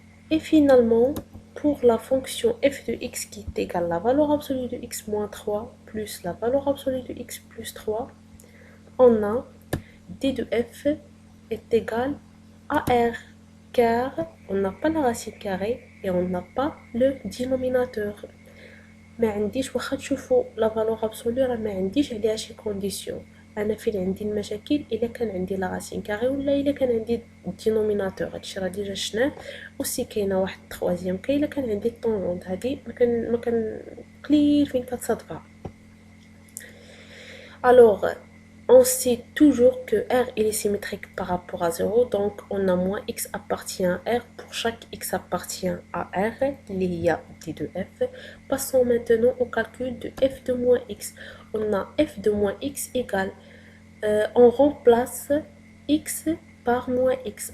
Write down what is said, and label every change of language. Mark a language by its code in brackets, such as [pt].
[fr] Et finalement, pour la fonction f de x qui est égale à la valeur absolue de x moins 3 plus la valeur absolue de x plus 3, on a d de f est égal à r, car on n'a pas la racine carrée et on n'a pas le dénominateur. [ar] ما عنديش واخا تشوفوا لا فالور ابسولو راه ما عنديش عليها شي كونديسيون. انا فين عندي المشاكل الا كان عندي لا راسين كاري ولا الا كان عندي الدينوميناتور. هادشي راه ديجا شفناه. وسي كاينه واحد التروازيام كاين الا كان عندي الطونجونت هادي ما كان قليل فين كتصادفها. [fr] Alors, on sait toujours que R est symétrique par rapport à 0, donc on a moins x appartient à R pour chaque x appartient à R, il y a d de f. Passons maintenant au calcul de f de moins x. On a f de moins x égale, on remplace x par moins x.